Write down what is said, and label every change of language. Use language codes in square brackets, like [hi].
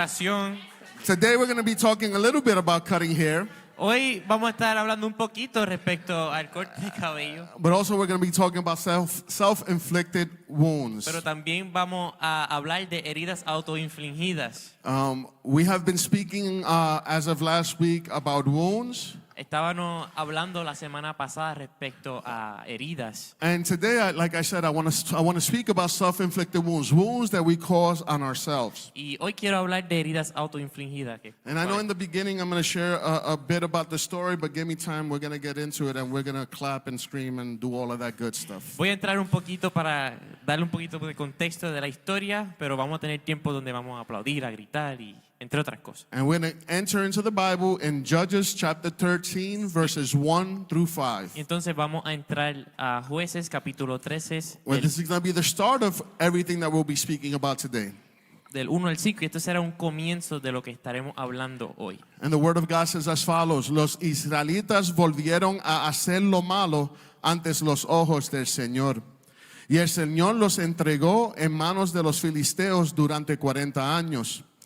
[en] Today we're going to be talking a little bit about cutting hair, [es] Hoy vamos a estar hablando un poquito respecto al corte de cabello, [en] but also we're going to be talking about self-inflicted wounds. [es] pero también vamos a hablar de heridas autoinfligidas. [en] We have been speaking as of last week about wounds, [es] Estábamos hablando la semana pasada respecto a heridas. [en] and today, like I said, I want to speak about self-inflicted wounds that we cause on ourselves. [es] Y hoy quiero hablar de heridas autoinfligidas. [en] And I know in the beginning I'm going to share a bit about the story, but give me time. We're going to get into it, and we're going to clap and scream and do all of that good stuff. [es] Voy a entrar un poquito para darle un poquito de contexto de la historia, pero vamos a tener tiempo donde vamos a aplaudir, a gritar y entre otras cosas. [en] And we're going to enter into the Bible in Judges chapter 13, verses 1 through 5. [es] Y entonces vamos a entrar a Jueces capítulo 13 [en] Well, this is going to be the start of everything that we'll be speaking about today. [es] del 1 al 5, y esto será un comienzo de lo que estaremos hablando hoy. [en] And the word of God says as follows: [es] Los israelitas volvieron a hacer lo malo ante los ojos del Señor. Y el Señor los entregó en manos de los filisteos durante 40 años.